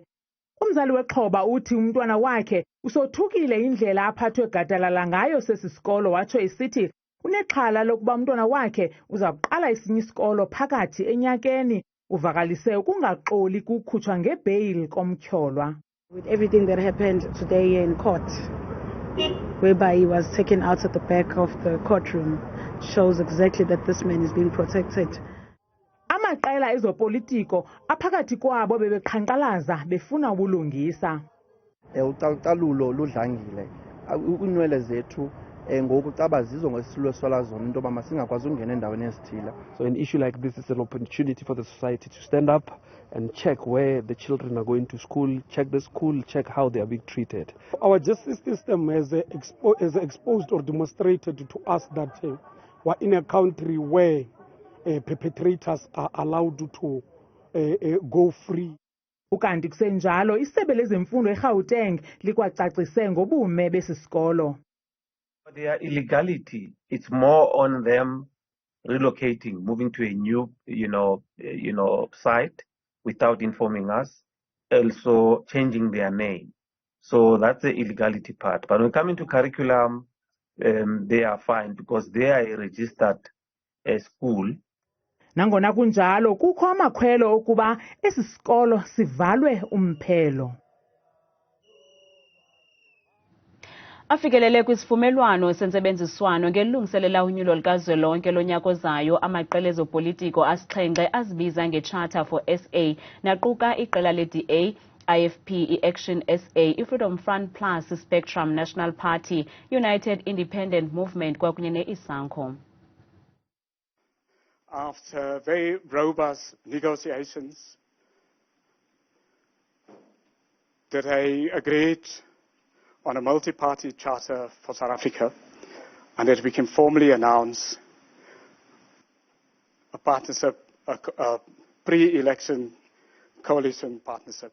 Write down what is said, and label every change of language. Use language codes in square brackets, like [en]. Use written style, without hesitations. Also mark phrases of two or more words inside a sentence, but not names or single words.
[xh] Umzali wexhoba uthi umntwana wakhe usothukile indlela aphathwe gadalala ngayo sesi sikolo watsho isithi unexhala lokuba umntwana wakhe uza kuqala esinye isikolo phakathi enyakeni. Uvakalise ukungaxoli kukhutshwa ngebheyili komtyholwa. [en] With everything that happened today in court, whereby he was taken out at the back of the courtroom, shows exactly that this man is being protected. [xh] Amaqela ezopolitiko aphakathi kwabo bebeqhankqalaza befuna ubulungisa. Ucalucalulo ludlangile. Iinwele zethu ngoku caba zizo ngesilwe zona into yoba masingakwazi ukungena endaweni ezithile. [en] So an issue like this is an opportunity for the society to stand up and check where the children are going to school, check the school, check how they are being treated. Our justice system has exposed or demonstrated to us that we're in a country where perpetrators are allowed to go free. [xh] Ukanti kusenjalo isebe lezemfundo eGauteng likwacacise ngobume besi sikolo. [en] Their illegality, it's more on them relocating, moving to a new, site without informing us, also changing their name. So that's the illegality part. But when we come into curriculum, they are fine because they are a registered school. [xh] Nangona kunjalo kukho amakhwelo okuba esi sikolo sivalwe umphelo. Afikelele kwisivumelwano sentsebenziswano ngelungiselela unyulo likazwelonke lonyaka ozayo amaqela ezopolitiko asixhenxe azibiza nge-Charter for SA naquka iqela le-DA, IFP, i-Action SA, i-Freedom Front Plus, i-Spectrum National Party, United Independent Movement kwakunye ne-Isankxwe. [en] After very robust negotiations that I agreed on a multi-party charter for South Africa, and that we can formally announce a partnership, a pre-election coalition partnership.